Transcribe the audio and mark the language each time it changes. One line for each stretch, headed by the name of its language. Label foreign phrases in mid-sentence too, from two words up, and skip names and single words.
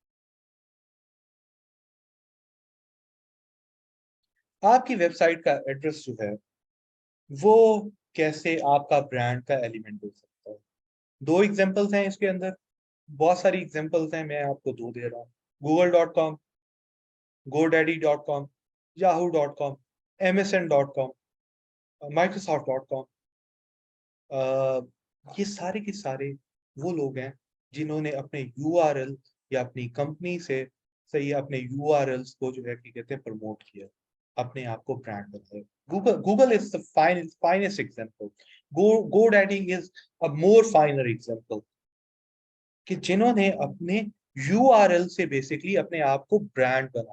Hindi: आपकी वेबसाइट का एड्रेस जो है वो कैसे आपका ब्रांड का एलिमेंट हो सकता है। दो एग्जांपल्स हैं इसके अंदर, बहुत सारी एग्जांपल्स हैं, मैं आपको दो दे रहा हूँ। google.com, godaddy.com, yahoo.com, msn.com, microsoft.com, ये सारे के सारे वो लोग हैं जिन्होंने अपने यूआरएल या अपनी कंपनी से सही अपने यूआरएल्स को जो है कि कहते हैं प्रमोट किया, अपने आप को ब्रांड बनाया। गूगल
English: is the finest example.
Hindi: GoDaddy
English: is a more finer example,
Hindi: कि जिन्होंने अपने यूआरएल से बेसिकली अपने आप को ब्रांड बनाया।